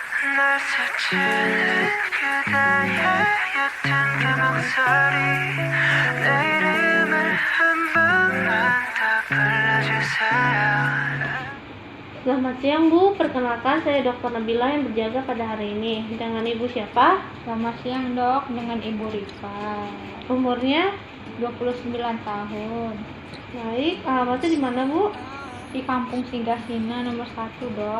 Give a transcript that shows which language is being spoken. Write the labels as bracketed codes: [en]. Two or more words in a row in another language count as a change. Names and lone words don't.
[ko] 날 스치는 그대의 옅은 그 목소리 내 이름을 한 번만 더 불러주세요. [id] Selamat siang Bu, perkenalkan saya Dr. Nabila yang berjaga pada hari ini. Dengan Ibu siapa? Selamat siang Dok, dengan Ibu Rika. Umurnya? 29 tahun. Baik, alamatnya di mana Bu? Di Kampung Singgasina nomor 1 Dok.